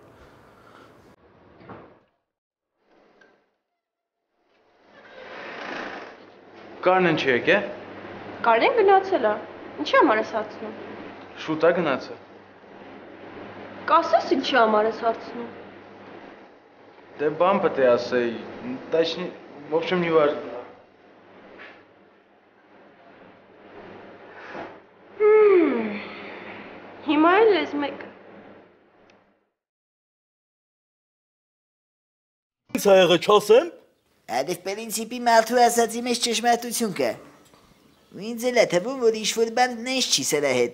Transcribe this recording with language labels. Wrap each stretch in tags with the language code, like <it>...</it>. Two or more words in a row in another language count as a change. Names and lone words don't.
<hy>Կարնեն չի եկե։ Կարեն գնացել է։ Ինչի համար ես հարցնում։ Շուտ է գնացել։ Կասես ինչի համար ես հարցնում։ Դե բան պետք է ասեի,</hy> <ru>точнее, в общем, не важно։</ru> <hy>Հիմա էլ ես մեկ։ Ինչ ա եղել, չասեմ։ Այդ պրինցիպի մարդու ասացի մեջ ճշմարտություն կա։ Ու ինձ էլ է թվում, որ ինչ-որ բան նես չի սրա հետ։</hy>